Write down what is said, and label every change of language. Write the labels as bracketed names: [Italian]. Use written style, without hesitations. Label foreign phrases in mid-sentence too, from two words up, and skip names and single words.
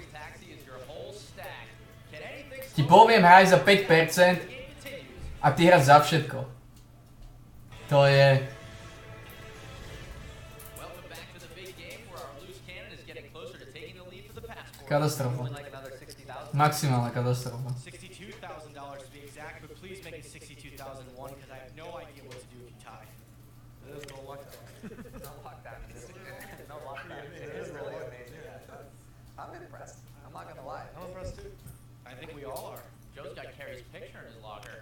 [Slovak] Ti poviem, hraj za 5% a ty hráš za všetko. To je... Katastrofa. Maximálna katastrofa. [English] I'm impressed. I'm not gonna lie. I'm impressed too. I think we all are. Joe's got Carey's picture in his locker.